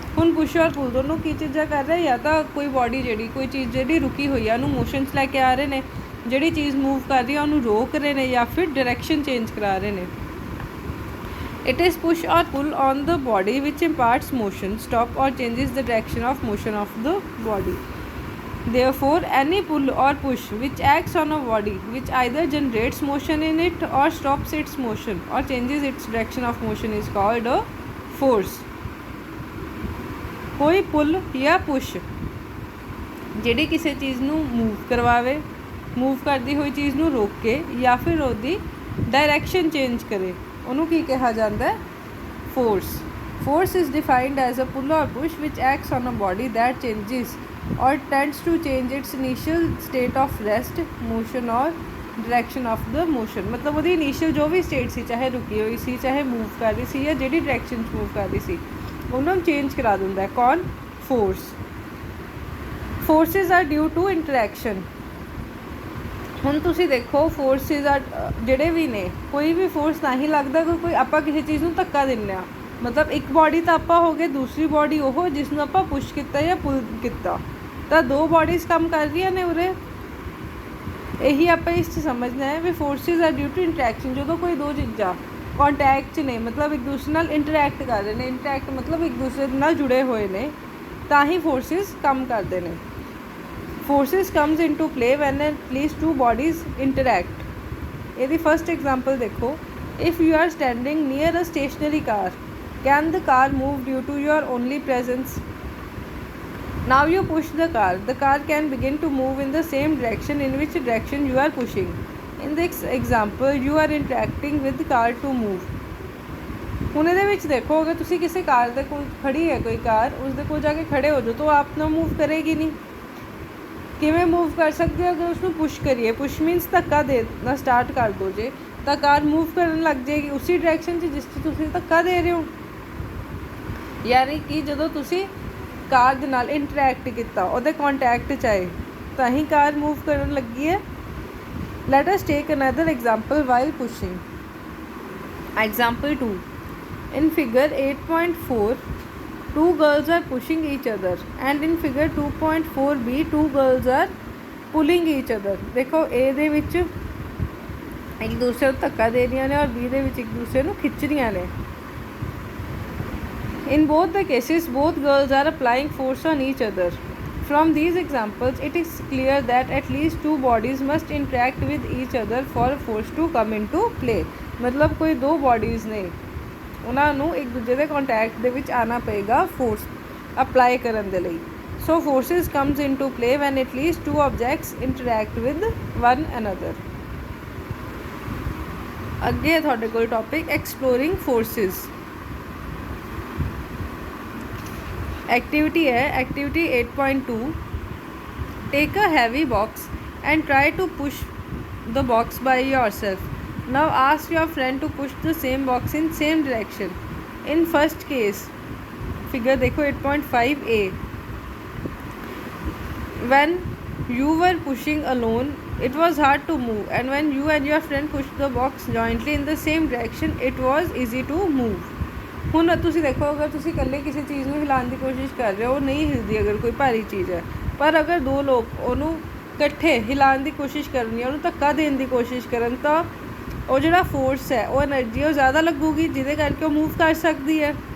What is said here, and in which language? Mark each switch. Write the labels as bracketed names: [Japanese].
[Punjabi] ਹੁਣ ਪੁਸ਼ ਔਰ ਪੁੱਲ ਦੋਨੋਂ ਕੀ ਚੀਜ਼ਾਂ ਕਰ ਰਹੇ, ਜਾਂ ਤਾਂ ਕੋਈ ਬੋਡੀ ਜਿਹੜੀ ਕੋਈ ਚੀਜ਼ ਜਿਹੜੀ ਰੁਕੀ ਹੋਈ ਆ ਉਹਨੂੰ ਮੋਸ਼ਨ 'ਚ ਲੈ ਕੇ ਆ ਰਹੇ ਨੇ, ਜਿਹੜੀ ਚੀਜ਼ ਮੂਵ ਕਰ ਰਹੀ ਆ ਉਹਨੂੰ ਰੋਕ ਰਹੇ ਨੇ, ਜਾਂ ਫਿਰ ਡਾਇਰੈਕਸ਼ਨ ਚੇਂਜ ਕਰਾ ਰਹੇ ਨੇ। [English] It is push or pull on the body which imparts motion, stop or changes the direction of motion of the body. Therefore, any pull or push which acts on a body which either generates motion in it or stops its motion or changes its direction of motion is called a force. [Punjabi] ਕੋਈ ਪੁੱਲ ਜਾਂ push ਜਿਹੜੀ ਕਿਸੇ ਚੀਜ਼ ਨੂੰ move ਕਰਵਾਵੇ, move ਕਰਦੀ ਹੋਈ ਚੀਜ਼ ਨੂੰ ਰੋਕ ਕੇ ਜਾਂ ਫਿਰ ਉਹਦੀ ਡਾਇਰੈਕਸ਼ਨ ਚੇਂਜ ਕਰੇ, ਉਹਨੂੰ ਕੀ ਕਿਹਾ ਜਾਂਦਾ ਹੈ? [English] Force. Force is defined as a pull or push which acts on a body that changes or tends to change its initial state of rest, motion or direction of the motion. [Punjabi] मतलब ਉਹਦੀ initial ਜੋ ਵੀ state ਸੀ, ਚਾਹੇ ਰੁਕੀ ਹੋਈ ਸੀ, ਚਾਹੇ move ਕਰ ਰਹੀ ਸੀ, ਜਾਂ ਜਿਹੜੀ ਡਾਇਰੈਕਸ਼ਨ 'ਚ ਮੂਵ ਕਰ ਰਹੀ ਸੀ, ਉਹਨੂੰ ਚੇਂਜ ਕਰਾ ਦਿੰਦਾ ਹੈ। ਕੌਣ? Force. [English] Forces are due to interaction. [Punjabi] ਹੁਣ ਤੁਸੀਂ ਦੇਖੋ, ਫੋਰਸਿਸ ਆ ਜਿਹੜੇ ਵੀ ਨੇ, ਕੋਈ ਵੀ ਫੋਰਸ ਤਾਂ ਹੀ ਲੱਗਦਾ ਕਿ ਕੋਈ ਆਪਾਂ ਕਿਸੇ ਚੀਜ਼ ਨੂੰ ਧੱਕਾ ਦਿੰਦੇ ਹਾਂ। ਮਤਲਬ ਇੱਕ ਬੋਡੀ ਤਾਂ ਆਪਾਂ ਹੋ ਗਏ, ਦੂਸਰੀ ਬੋਡੀ ਉਹ ਜਿਸ ਨੂੰ ਆਪਾਂ ਪੁਸ਼ ਕੀਤਾ ਜਾਂ ਪੁੱਲ ਕੀਤਾ, ਤਾਂ ਦੋ ਬੋਡੀਜ਼ ਕੰਮ ਕਰ ਰਹੀਆਂ ਨੇ ਉਰੇ। ਇਹੀ ਆਪਾਂ ਇਸ 'ਚ ਸਮਝਣਾ ਹੈ ਵੀ [English] Forces are due to interaction. [Punjabi] ਜਦੋਂ ਕੋਈ ਦੋ ਚੀਜ਼ਾਂ ਕੰਟੈਕਟ 'ਚ ਨੇ, ਮਤਲਬ ਇੱਕ ਦੂਸਰੇ ਨਾਲ ਇੰਟਰੈਕਟ ਕਰ ਰਹੇ ਨੇ, ਇੰਟਰੈਕਟ ਮਤਲਬ ਇੱਕ ਦੂਸਰੇ ਨਾਲ ਜੁੜੇ ਹੋਏ ਨੇ, ਤਾਂ ਹੀ ਫੋਰਸਿਸ ਕੰਮ ਕਰਦੇ ਨੇ। [English] Forces comes into play when at least two bodies interact. [Punjabi] ਇਹਦੀ ਫਸਟ ਐਗਜ਼ਾਮਪਲ ਦੇਖੋ, [English] If you are standing near a stationary car, can the car move due to your only presence? Now you push the car. The car can begin to move in the same direction in which direction you are pushing. In this example, you are interacting with the car to move. [Punjabi] ਹੁਣ ਇਹਦੇ ਵਿੱਚ ਦੇਖੋ, ਅਗਰ ਤੁਸੀਂ ਕਿਸੇ ਕਾਰ ਦੇ ਕੋਲ ਖੜੀ ਹੈ ਕੋਈ ਕਾਰ, ਉਸ ਦੇ ਕੋਲ ਜਾ ਕੇ ਖੜੇ ਹੋ ਜਾਓ ਤਾਂ ਉਹ ਆਪ ਨਾਲ ਮੂਵ ਕਰੇਗੀ ਨਹੀਂ। ਕਿਵੇਂ ਮੂਵ ਕਰ ਸਕਦੇ ਹੋ? ਅਗਰ ਉਸਨੂੰ ਪੁਸ਼ ਕਰੀਏ, ਪੁਸ਼ ਮੀਨਸ ਧੱਕਾ ਦੇਣਾ ਸਟਾਰਟ ਕਰ ਦਿਓ ਜੇ, ਤਾਂ ਕਾਰ ਮੂਵ ਕਰਨ ਲੱਗ ਜਾਏਗੀ ਉਸੇ ਡਾਇਰੈਕਸ਼ਨ 'ਚ ਜਿਸ 'ਚ ਤੁਸੀਂ ਧੱਕਾ ਦੇ ਰਹੇ ਹੋ। ਯਾਨੀ ਕਿ ਜਦੋਂ ਤੁਸੀਂ ਕਾਰ ਦੇ ਨਾਲ ਇੰਟਰੈਕਟ ਕੀਤਾ, ਉਹਦੇ ਕੰਟੈਕਟ 'ਚ ਆਏ, ਤਾਂ ਹੀ ਕਾਰ ਮੂਵ ਕਰਨ ਲੱਗੀ ਹੈ। [English] Let us take another example while pushing. Example 2. In figure 8.4, two girls are pushing each other, and in figure 2.4b, two girls are pulling each other. [Punjabi] देखो A ਦੇ ਵਿੱਚ ਇੱਕ ਦੂਸਰੇ ਨੂੰ ਧੱਕਾ ਦੇ ਰਹੀਆਂ ਨੇ, ਔਰ B ਦੇ ਵਿੱਚ ਇੱਕ ਦੂਸਰੇ ਨੂੰ ਖਿੱਚ ਰਹੀਆਂ ਨੇ। [English] In both the cases, both girls are applying force on each other. From these examples, it is clear that at least two bodies must interact with each other for force to come into play. [Punjabi] मतलब कोई दो bodies ने, ਉਹਨਾਂ ਨੂੰ ਇੱਕ ਦੂਜੇ ਦੇ contact ਦੇ ਵਿੱਚ ਆਉਣਾ ਪਏਗਾ ਫੋਰਸ ਅਪਲਾਈ ਕਰਨ ਦੇ ਲਈ। [English] So forces comes into play when at least two objects interact with one another. [Punjabi] ਅੱਗੇ ਤੁਹਾਡੇ ਕੋਲ ਟੌਪਿਕ ਐਕਸਪਲੋਰਿੰਗ ਫੋਰਸਿਸ। [English] Activity है activity 8.2। Take a heavy box and try to push the box by yourself. Now ask your friend to push the same box in same direction. In first case figure देखो 8.5a, when you were pushing alone it was hard to move, and when you and your friend pushed the box jointly in the same direction it was easy to move। [Punjabi] ਹੁਣ ਤੁਸੀਂ ਦੇਖੋ, ਅਗਰ ਤੁਸੀਂ ਇਕੱਲੇ ਕਿਸੇ ਚੀਜ਼ ਨੂੰ ਹਿਲਾਉਣ ਦੀ ਕੋਸ਼ਿਸ਼ ਕਰ ਰਹੇ ਹੋ, ਉਹ ਨਹੀਂ ਹਿਲਦੀ ਅਗਰ ਕੋਈ ਭਾਰੀ ਚੀਜ਼ ਹੈ। ਪਰ ਅਗਰ ਦੋ ਲੋਕ ਉਹਨੂੰ ਇਕੱਠੇ ਹਿਲਾਉਣ ਦੀ ਕੋਸ਼ਿਸ਼ ਕਰਨੀ, ਉਹਨੂੰ ਧੱਕਾ ਦੇਣ ਦੀ ਕੋਸ਼ਿਸ਼ ਕਰਨ, ਤਾਂ ਉਹ ਜਿਹੜਾ ਫੋਰਸ ਹੈ, ਉਹ ਐਨਰਜੀ ਉਹ ਜ਼ਿਆਦਾ ਲੱਗੂਗੀ, ਜਿਹਦੇ ਕਰਕੇ ਉਹ ਮੂਵ ਕਰ ਸਕਦੀ ਹੈ।